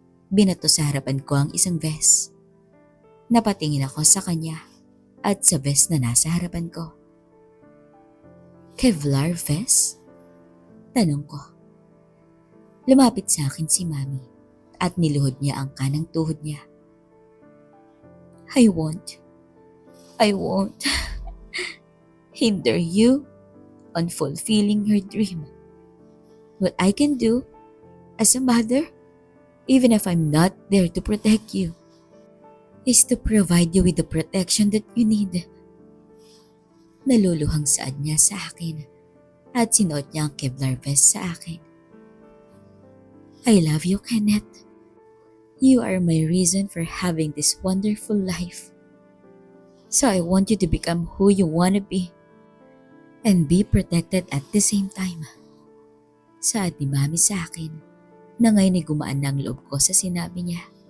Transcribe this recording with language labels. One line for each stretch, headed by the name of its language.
Filipino: Binato sa harapan ko ang isang vest. Napatingin ako sa kanya at sa vest na nasa harapan ko. Kevlar vest? Tanong ko. Lumapit sa akin si Mami at niluhod niya ang kanang tuhod niya.
English: I won't hinder you on fulfilling your dream. What I can do as a mother, even if I'm not there to protect you, is to provide you with the protection that you need.
Filipino: Naluluhang saad niya sa akin at sinuot niya ang Kevlar vest sa akin.
English: I love you, Kenneth. You are my reason for having this wonderful life. So I want you to become who you want to be and be protected at the same time.
Filipino: Saad ni Mami sa akin na ngayon ay gumaan na ang loob ko sa sinabi niya.